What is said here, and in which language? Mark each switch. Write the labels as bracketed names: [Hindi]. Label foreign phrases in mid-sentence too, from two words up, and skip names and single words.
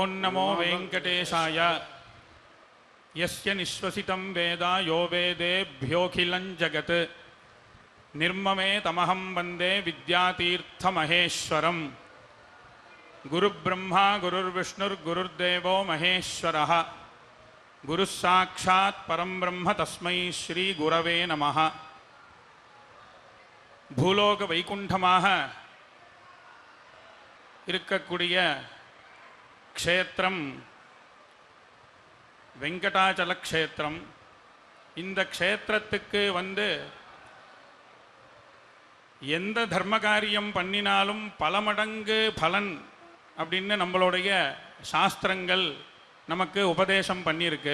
[Sanskrit] नमो वेंकटेशाय यस्य निश्वसितं वेद यो वेदेभ्योऽखिलं जगत् निर्ममे तमहं वन्दे विद्यातीर्थमहेश्वरं गुरुब्रह्मा गुरुर्विष्णुर्गुरुर्देवो महेश्वरः गुरुः साक्षात् परं ब्रह्म तस्मै श्री गुरवे नमः। [Tamil] பூலோக வைகுண்டமாக இருக்கக்கூடிய க்ஷேத்திரம் வெங்கடாச்சல க்ஷேத்திரம். இந்த க்ஷேத்திரத்துக்கு வந்து எந்த தர்ம காரியம் பண்ணினாலும் பல மடங்கு பலன் அப்படின்னு நம்மளுடைய சாஸ்திரங்கள் நமக்கு உபதேசம் பண்ணியிருக்கு.